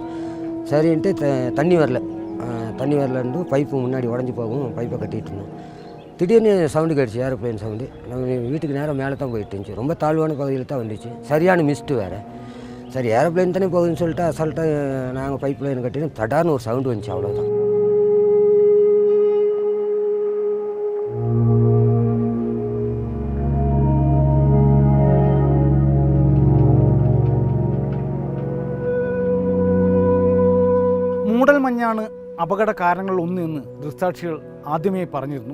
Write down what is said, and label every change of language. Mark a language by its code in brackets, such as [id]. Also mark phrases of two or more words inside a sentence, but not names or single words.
[ta] சரின்ட்டு தண்ணி வரலன்ட்டு பைப்பு முன்னாடி உடஞ்சி போகும், பைப்பை கட்டிகிட்டு இருந்தோம். திடீர்னு சவுண்டு கேட்டுச்சு, [en] aeroplane sound. [ta] நம்ம வீட்டுக்கு நேரம் மேலே தான் போயிட்டு இருந்துச்சு. ரொம்ப தாழ்வான பகுதியில் தான் வந்துச்சு. சரியான மிஸ்ட்டு வேறு. சரி ஏரோப்ளைன் தானே போகுதுன்னு சொல்லிட்டு அசால்ட்டாக நாங்கள் [en] pipe line [ta] கட்டினோம். தடார்னு ஒரு சவுண்டு வந்துச்சு, அவ்வளோதான். [ml] മൂടൽമഞ്ഞാണ് അപകട കാരണങ്ങളിൽ ഒന്ന് എന്ന് ദൃക്സാക്ഷികൾ ആദ്യമേ പറഞ്ഞിരുന്നു.